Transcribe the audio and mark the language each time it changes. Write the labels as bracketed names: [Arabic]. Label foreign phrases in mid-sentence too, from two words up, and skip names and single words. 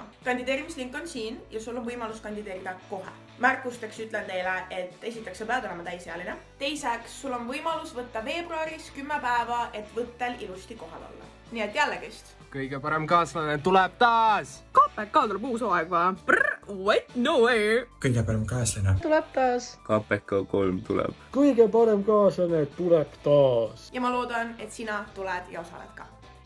[Estonian] Kandideerimislink on siin ja sul on võimalus kandideerida kohe. Märkusteks ütlen teile, et esiteks sa pead olema täisealine. Teiseks, sul on võimalus võtta veebruaris 10 päeva, et võttel ilusti kohal olla. Nii et jällegist. Kõige parem kaaslane tuleb taas! KPK tuleb uus hooaeg va? [English] Wait, no way! [Estonian] Kõige parem kaaslane tuleb taas. KPK 3 tuleb. Kõige parem kaaslane tuleb taas. Ja ma loodan, et sina tuled ja osaled ka.